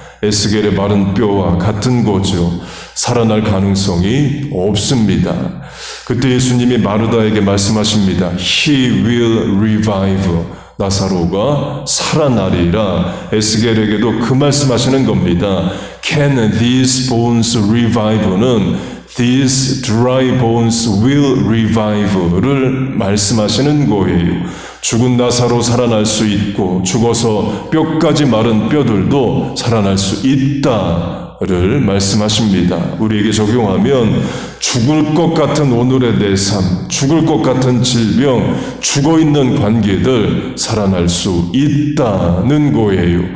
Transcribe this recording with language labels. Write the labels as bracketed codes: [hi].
[ko] 에스겔의 마른 뼈와 같은 거죠. 살아날 가능성이 없습니다. 그때 예수님이 마르다에게 말씀하십니다. [en] He will revive. [ko] 나사로가 살아나리라. 에스겔에게도 그 말씀하시는 겁니다. [en] Can these bones revive는 These dry bones will revive를 [ko] 말씀하시는 거예요. 죽은 나사로 살아날 수 있고 죽어서 뼈까지 마른 뼈들도 살아날 수 있다를 말씀하십니다. 우리에게 적용하면 죽을 것 같은 오늘의 내 삶, 죽을 것 같은 질병, 죽어있는 관계들 살아날 수 있다는 거예요.